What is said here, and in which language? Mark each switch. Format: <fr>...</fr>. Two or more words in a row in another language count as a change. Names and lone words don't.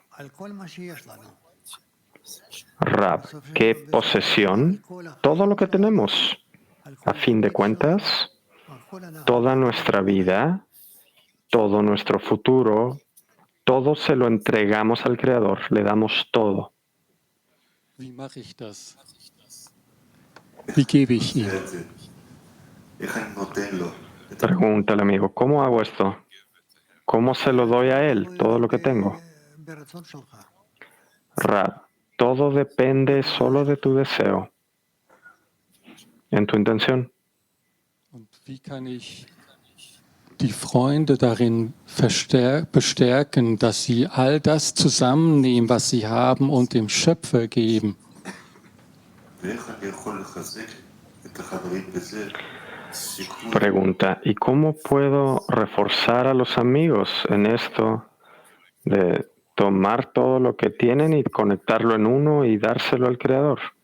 <es>Rab, ¿qué posesión? Todo lo que tenemos. A fin de cuentas, toda nuestra vida, todo nuestro futuro, todo se lo entregamos al Creador, le damos todo.</es> <de>Wie mache ich das? Wie gebe ich ihm?</de> <es>Pregunta el amigo, ¿cómo hago esto? ¿Cómo se lo doy a él, todo lo que tengo? Rab, todo depende solo de tu deseo, en tu intención.</es> <de>Und wie kann ich die Freunde darin bestärken, dass sie all das zusammennehmen, was sie haben, und dem Schöpfer geben?</de> <es>Pregunta, ¿y cómo puedo reforzar a los amigos en esto de tomar todo lo que tienen y conectarlo en uno y dárselo al Creador?</es>